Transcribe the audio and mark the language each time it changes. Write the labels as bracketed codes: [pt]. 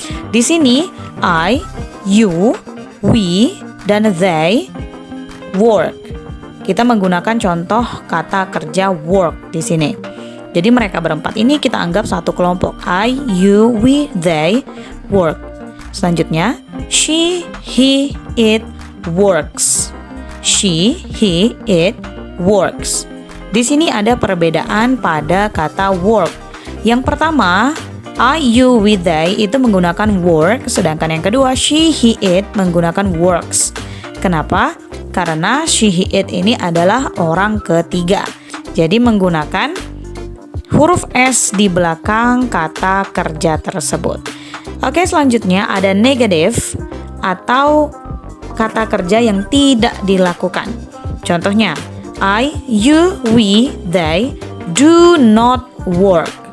[id] Di sini [en] I, you, we, [id] dan [en] they work. [id] kita menggunakan contoh kata kerja work di sini. Jadi mereka berempat ini kita anggap satu kelompok. [en] I, you, we, they work. [id] Selanjutnya, [en] she, he, it works. She, he, it works. [id] Di sini ada perbedaan pada kata work. Yang pertama, [en] I, you, we, they [id] itu menggunakan work, sedangkan yang kedua [en] she, he, it [id] menggunakan works. Kenapa? Karena [en] she, he, it [id] ini adalah orang ketiga. Jadi menggunakan huruf S di belakang kata kerja tersebut. Oke, selanjutnya ada negative atau kata kerja yang tidak dilakukan. Contohnya, [en] I, you, we, they do not work.